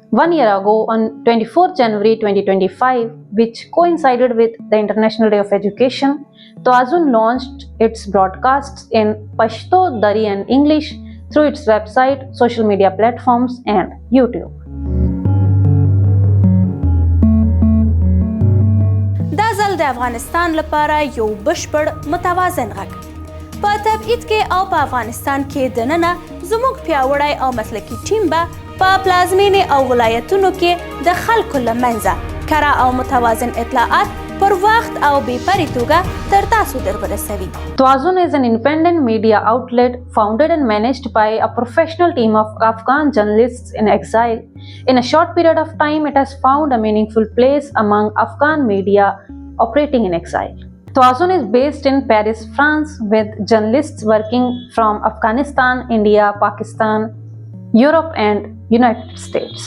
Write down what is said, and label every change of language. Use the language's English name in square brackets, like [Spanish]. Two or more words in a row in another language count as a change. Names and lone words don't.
[English] 1 year ago, on 24th January 2025, which coincided with the International Day of Education, Tawazon launched its broadcasts in Pashto, Dari, and English through its website, social media platforms, and YouTube. [Pashto] دا ځل د افغانستان لپاره یو بشپړ متوازن غږ په تبعید کې او په افغانستان کې دننه زموږ پیاوړی او مسلکي ټیم به په پلازمینې او ولایتونو کې د خلکو له منځه کره او متوازن اطلاعات پر وخت او بې پرې توګه تر تاسو درورسوي. [English] Tawazon is an independent media outlet founded and managed by a professional team of Afghan journalists in exile. In a short period of time, it has found a meaningful place among Afghan media operating in exile. Tawazon is based in Paris, France, with journalists working from Afghanistan, India, Pakistan, Europe, and United States.